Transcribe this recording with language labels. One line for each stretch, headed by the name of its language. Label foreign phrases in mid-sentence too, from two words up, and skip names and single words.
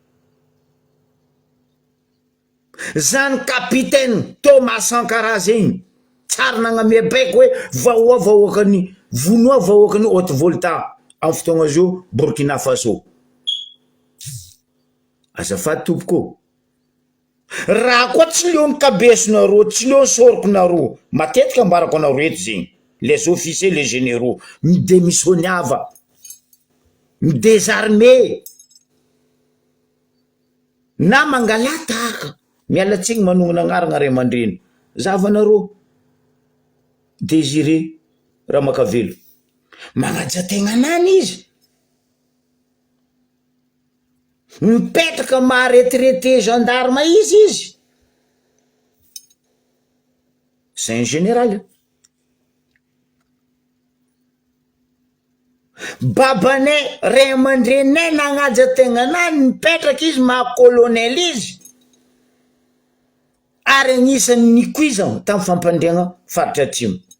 Malagasy: Zany capitaine Thomas Sankara zegny tsara nagnamia baiko hoe vonoa vahoakany Haute Volta amin'ny fotoagna zio Burkina Faso. Azafady tompoko. Raha koa tsy leon'ny kabesonareo, tsy leon'ny sorokonareo, matetika ambarako anareo eto zegny,
French: les officiers, les généraux,
Malagasy: midémissioniava, midésarmé, na mangalataka, mialatsigny manongona agnarana Ray aman-dreny. Zavanareo, Désiré Ramakavelo, magnaja-tegna nany izy. Mipetraka maha-retraité gendarme izy.
French: C'est un général.
Malagasy: Babanay Ray aman-drenay nagnaja-tegna nany mipetraka izy maha-colonel izy. Ary agnisan'ny nikuizana tamin'ny fampandriagna faritra atsimo.